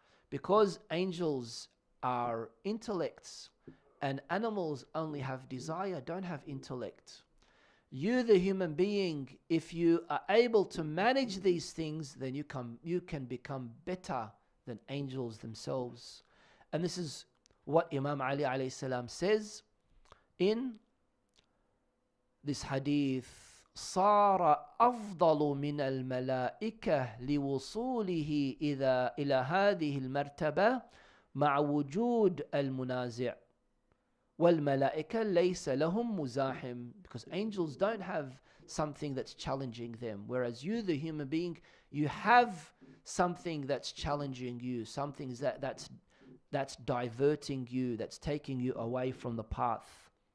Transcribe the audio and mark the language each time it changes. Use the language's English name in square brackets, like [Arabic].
[English] Because angels are intellects and animals only have desire, don't have intellect. You, the human being, if you are able to manage these things, then you can become better than angels themselves. And this is what Imam Ali alayhi salam says in this hadith: [Arabic] صار أفضل من الملائكة لوصوله إلى هذه المرتبة مع وجود المنازع والملائكة ليس لهم مزاحم. [English] Because angels don't have something that's challenging them, whereas you, the human being, you have something that's challenging you, something that's diverting you, that's taking you away from the path.